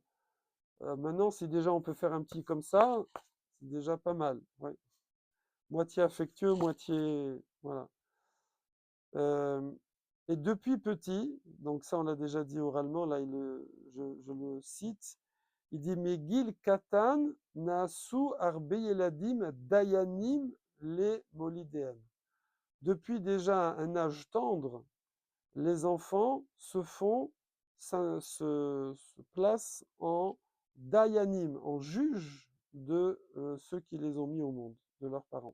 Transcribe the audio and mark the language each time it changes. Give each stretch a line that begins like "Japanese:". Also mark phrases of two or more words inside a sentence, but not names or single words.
French: Maintenant, si déjà on peut faire un petit comme ça, c'est déjà pas mal. Ouais. moitié affectueux, moitié, voilà. Euh, et depuis petit, donc ça on l'a déjà dit oralement, là je le cite, il dit
Hebrew: מגיל קטן נעשו הרבה ילדים דיינים ל מולידיהם.
French: Depuis déjà un âge tendre, les enfants se placent en dayanim, en juge de ceux qui les ont mis au monde, de leurs parents.